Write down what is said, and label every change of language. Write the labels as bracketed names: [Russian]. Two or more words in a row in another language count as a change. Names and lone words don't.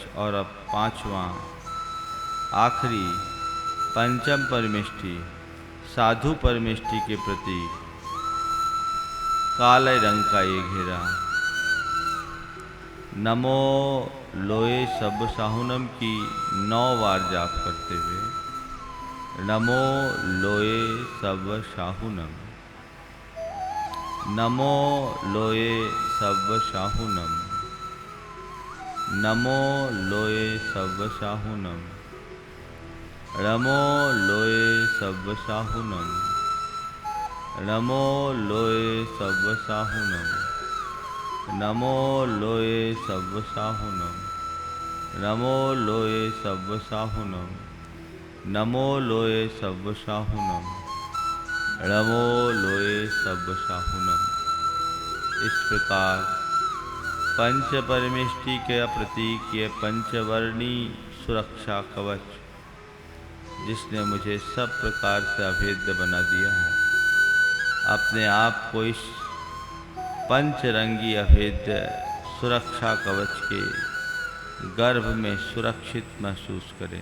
[Hindi] और अब 5वां आखिरी पंचम परमेष्टि साधु परमेष्टि के प्रतीक काले रंग का ये घेरा। [Prakrit languages] नमो लोए सब साहुनम [Hindi] की 9 बार जाप करते हुए [Prakrit languages] नमो लोए सब साहुनम, नमो लोए सब साहुनम, नमो लोए सब साहुनम, रमो लोए सब साहुनम, नमो लोए सब साहुनम, नमो लोए सब साहुनम, नमो लोए सब साहुनम, नमो लोए सब साहुनम, नमो लोए सब साहुनम। [Hindi] इस प्रकार पंच परमेष्टि के प्रतीक ये पंचवर्णी सुरक्षा कवच जिसने मुझे सब प्रकार से अभेद्य बना दिया है, अपने आप को इस पंचरंगी अभेद्य सुरक्षा कवच के गर्भ में सुरक्षित महसूस करें।